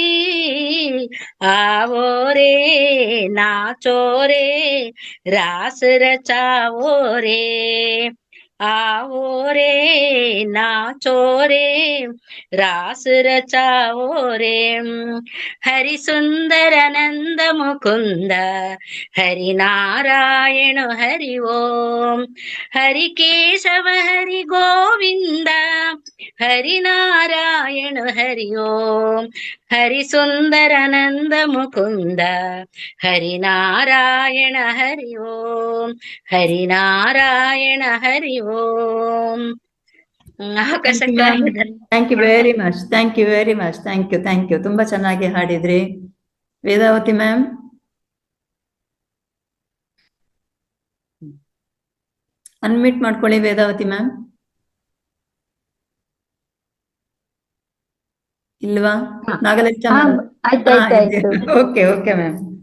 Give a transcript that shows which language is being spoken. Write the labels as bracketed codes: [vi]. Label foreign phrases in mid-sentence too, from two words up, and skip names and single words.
[hi] आवो रे नाचो रे रास रचाओ रे आओ रे नाचो रे रास रचाओ रे हरि सुंदर नंद मुकुंद हरि नारायण हरि ओम हरि केशव हरि गोविंद हरि नारायण हरि ओम हरि सुंदर नंद मुकुंद हरि नारायण हरि ओम हरि नारायण हरि ओम ಅವಕಾಶಕ್ಕೆ [en] Thank you very much, thank you very much, thank you. [kn] ತುಂಬಾ ಚೆನ್ನಾಗಿ ಹಾಡಿದ್ರಿ. ವೇದಾವತಿ ಮ್ಯಾಮ್, ಅನ್ಮ್ಯೂಟ್ ಮಾಡ್ಕೊಳ್ಳಿ. ವೇದಾವತಿ ಮ್ಯಾಮ್ ಇಲ್ವಾ? ನಾಗಲಕ್ಷ್ಮ [en] okay ma'am.